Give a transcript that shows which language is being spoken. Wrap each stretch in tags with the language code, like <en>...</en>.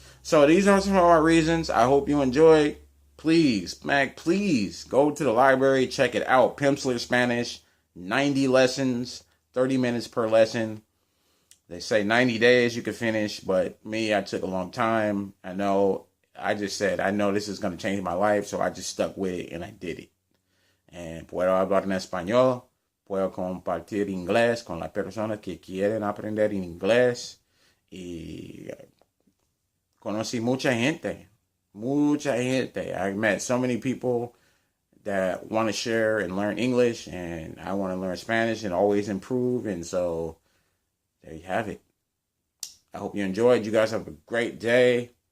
<en>So these are some of our reasons. I hope you enjoyed. Please go to the library, check it out. Pimsleur Spanish, 90 lessons, 30 minutes per lesson. They say 90 days you can finish, but I took a long time. I know this is going to change my life, so I just stuck with it and I did it. And</en> <es>puedo hablar en español, puedo compartir inglés con las personas que quieren aprender inglés. Y conocí mucha gente.</es> <en>I met so many people that want to share and learn English, and I want to learn Spanish and always improve. And so there you have it. I hope you enjoyed. You guys have a great day.</en>